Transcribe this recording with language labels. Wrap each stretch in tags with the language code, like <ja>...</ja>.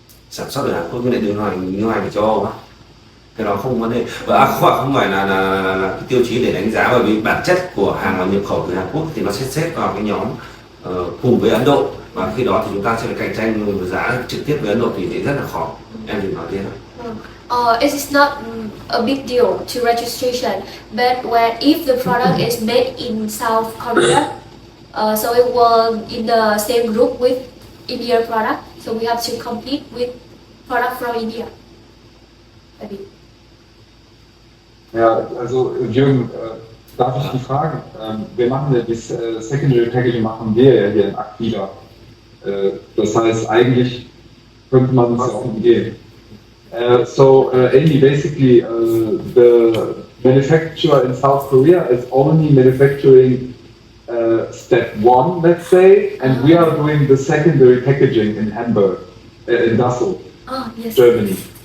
<vi>Sản xuất ở Hàn Quốc nhưng lại lưu hành ở châu Âu á, cái đó không vấn đề và không phải là cái tiêu chí để đánh giá, bởi vì bản chất của hàng mà nhập khẩu từ Hàn Quốc thì nó sẽ xếp vào cái nhóm cùng với Ấn Độ, và khi đó thì chúng ta sẽ phải cạnh tranh với giá trực tiếp với Ấn Độ thì rất là khó. Em đừng nói thế nào.</vi> <en>It is not a big deal to registration, but if the product is made in South Korea, so it will in the same group with India product, so we have to compete with product from India.</en> <de>Ja, also Jürgen, darf ich dich fragen? Wir machen ja das Secondary Packaging machen wir ja hier in Aquila. Das heißt, eigentlich könnte man es ja auch umgehen.</de> <en>Amy, basically, the manufacturer in South Korea is only manufacturing step 1, let's say, and we are doing the secondary packaging in Hamburg, in Dessau, Yes. Germany.</en>